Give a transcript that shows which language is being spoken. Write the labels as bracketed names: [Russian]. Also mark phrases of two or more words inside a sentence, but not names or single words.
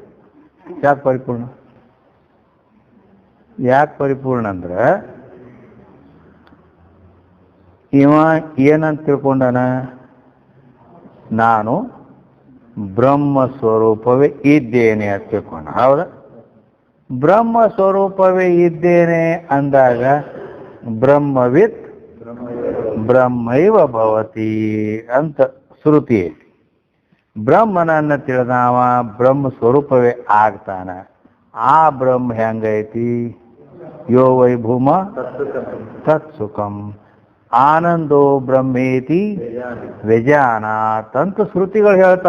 [Kannada] ಯಾಕೆ ಪರಿಪೂರ್ಣ ಅಂದ್ರೆ ಇವ ಏನಂತ ತಿಳ್ಕೊಂಡನ, ನಾನು ಬ್ರಹ್ಮ ಸ್ವರೂಪವೇ ಇದ್ದೇನೆ ಅಂತ ತಿಳ್ಕೊಂಡ. ಹೌದಾ? ಬ್ರಹ್ಮ ಸ್ವರೂಪವೇ ಇದ್ದೇನೆ ಅಂದಾಗ [Sanskrit] ಬ್ರಹ್ಮವಿತ್ ಬ್ರಹ್ಮೈವ ಭವತಿ [Kannada] ಅಂತ ಶ್ರುತಿ ಐತಿ. ಬ್ರಹ್ಮನನ್ನ ತಿಳಿದವ ಬ್ರಹ್ಮ ಸ್ವರೂಪವೇ ಆಗ್ತಾನ. ಆ ಬ್ರಹ್ಮ ಹೆಂಗೈತಿ? [Sanskrit] ಯೋ ವೈ ಭೂಮ ತತ್ಸುಖಂ ಆನಂದೋ ಬ್ರಹ್ಮೇತಿ ವ್ಯಜಾನಾತ್ [Kannada] ಅಂತ ಶ್ರುತಿಗಳು ಹೇಳ್ತಾವ.